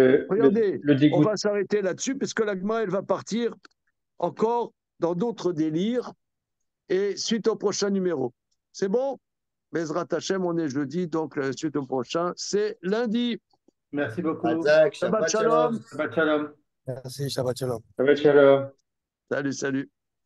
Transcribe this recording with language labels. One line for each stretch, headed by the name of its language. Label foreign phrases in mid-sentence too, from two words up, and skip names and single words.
French: regardez, le on dégoût. va s'arrêter là-dessus parce que l'Agma, elle va partir encore dans d'autres délires et suite au prochain numéro. C'est bon?
Hebrew: בעזרת השם,
French: on est jeudi, donc suite au prochain, c'est lundi. Merci beaucoup. Razak, Shabbat Shabbat Shalom. Shalom.
Hebrew: שבת שלום.
French: Merci,
Hebrew: שבת שלום. שבת שלום.
French: Salut.